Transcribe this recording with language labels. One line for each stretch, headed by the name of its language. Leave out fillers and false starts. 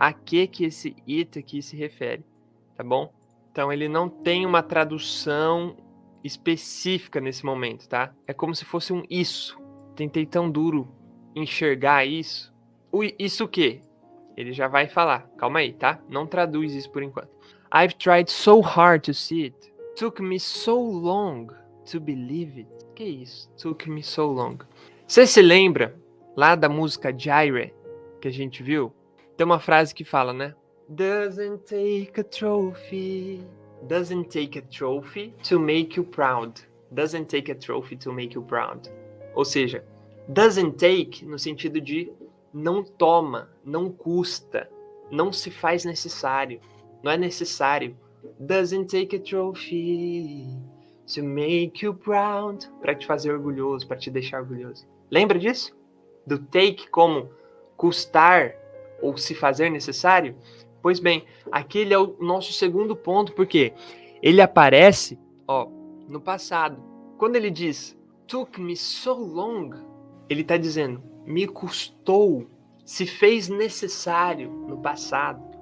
Portuguese: A que esse it aqui se refere, tá bom? Então ele não tem uma tradução específica nesse momento, tá? É como se fosse um isso. Tentei tão duro enxergar isso. Isso o quê? Ele já vai falar. Calma aí, tá? Não traduz isso por enquanto.
English: I've tried so hard to see it. Took me so long to believe it.
Portuguese: Que isso?
English: Took me so long.
Portuguese: Você se lembra lá da música Gyre? que a gente viu, tem uma frase que fala, né?
English: Doesn't take a trophy. Doesn't take a trophy to make you proud. Doesn't take a trophy to make you proud.
Portuguese: Ou seja,
English: doesn't take
Portuguese: no sentido de não toma, não custa, não se faz necessário, não é necessário.
English: Doesn't take a trophy to make you proud.
Portuguese: Para te fazer orgulhoso, para te deixar orgulhoso. Lembra disso? Do take como custar ou se fazer necessário? Pois bem, aquele é o nosso segundo ponto, porque ele aparece, no passado. Quando ele diz,
English: took me so long,
Portuguese: ele está dizendo, me custou, se fez necessário no passado.